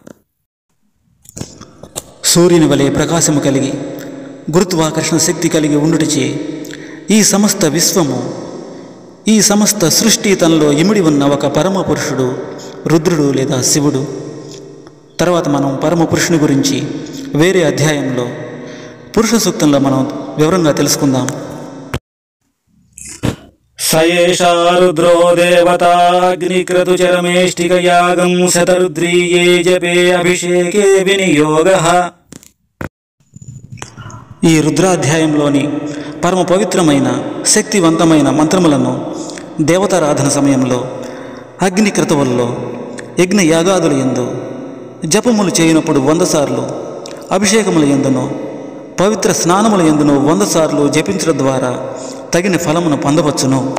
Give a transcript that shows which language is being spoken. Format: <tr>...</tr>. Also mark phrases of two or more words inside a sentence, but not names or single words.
<te>సూర్యుని వలె ప్రకాశము కలిగి గురుత్వాకర్షణ శక్తి కలిగి ఉండుటచే ఈ సమస్త విశ్వము ఈ సమస్త సృష్టి తనలో ఇమిడి ఉన్న ఒక పరమ పురుషుడు రుద్రుడు లేదా శివుడు। తర్వాత మనం పరమ పురుషుని గురించి వేరే అధ్యాయంలో పురుష సూక్తంలో మనం వివరంగా తెలుసుకుందాం।</te> <sa>स एषा रुद्रो देवता अग्निक्रतुचरमेष्टिकयागं शतरुद्रीये जपे अभिषेके विनियोगः।</sa> <te>ఈ రుద్రాధ్యాయంలోని పరమ పవిత్రమైన శక్తివంతమైన మంత్రములను దేవతారాధన సమయంలో అగ్ని క్రతువుల్లో యజ్ఞ యాగాదుల యందు జపములు చేయనప్పుడు 100 సార్లు అభిషేకముల యందును పవిత్ర స్నానముల యందును 100 సార్లు జపించడం ద్వారా తగిన ఫలమును పొందవచ్చును।</te>